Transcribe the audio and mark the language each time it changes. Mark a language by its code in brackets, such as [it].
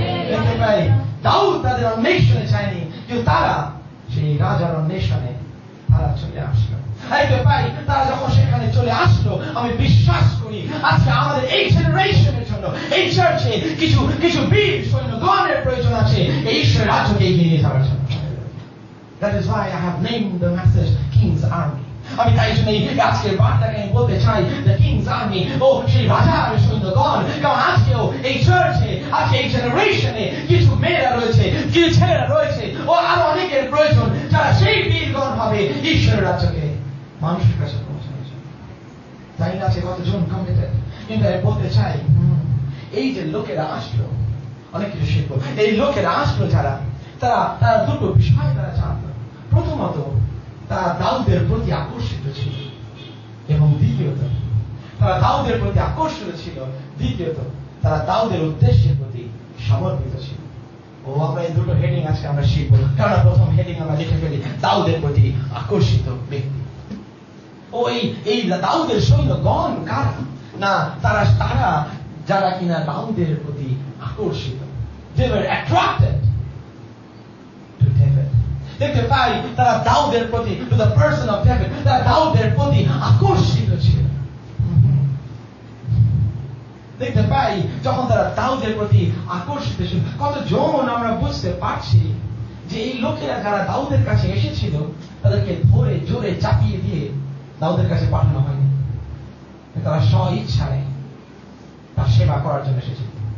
[bn] দেখতে পাই দাউদ তাদের অন্বেষণে চায়নি, কিন্তু তারা সেই রাজার অন্বেষণে তারা চলে আসলো। দেখতে পাই তারা যখন সেখানে চলে আসলো, আমি বিশ্বাস করি আজকে আমাদের এই জেনারেশনের জন্য এই চার্চে কিছু কিছু বীর সৈন্যগণের প্রয়োজন আছে এই ঈশ্বরের রাজ্যকে এগিয়ে নিয়ে যাওয়ার জন্য। [en] That is why I have named the message King's Army. [bn] আমি তাই জন্য আজকের বার্তাকে আমি বলতে চাই [en] the King's Army, [bn] ও সেই রাজার সৈন্যগণ। কারণ আজকেও এই চার্চে, আজকে এই জেনারেশনে কিছু মেয়েরা রয়েছে, কিছু ছেলেরা রয়েছে, ও আরো অনেকের প্রয়োজন যারা সেই বীরগণ হবে ঈশ্বরের রাজ্যকে মানুষের কাছে পৌঁছানোর জন্য। জানি না আছে কতজন কমিটেড, কিন্তু আমি বলতে চাই এই যে লোকেরা আসলো, অনেক কিছু শিখবো। এই লোকেরা আসলো যারা, তারা দুটো বিষয় তারা জানতো। প্রথমত তারা দাউদের প্রতি আকর্ষিত ছিল, এবং দ্বিতীয়ত তারা দাউদের প্রতি আকর্ষিত ছিল, দ্বিতীয়ত তারা দাউদের উদ্দেশ্যের প্রতি সমর্পিত ছিল। ও আমরা এই দুটো হেডিং আজকে আমরা শিখবো। কারণ প্রথম হেডিং আমরা লিখে ফেলি দাউদের প্রতি আকর্ষিত ব্যক্তি। ও এই দাউদের সৈন্যগণ কারা? না, তারা যারা কিনা দাউদের প্রতি আকর্ষিত। [en] They were attracted to David. [bn] দেখতে পাই তারা দাউদের প্রতি, [en] to the person of David, [bn] তারা দাউদের প্রতি আকর্ষিত ছিল। দেখতে পাই যখন তারা দাউদের প্রতি আকর্ষিত ছিল, কতজন আমরা বুঝতে পারছি যে এই লোকেরা যারা দাউদের কাছে এসেছিল তাদেরকে ধরে জোরে চাপিয়ে দিয়ে দাউদের কাছে পাঠানো হয়নি, তারা স্ব ইচ্ছায় তার সেবা করার জন্য এসেছিল।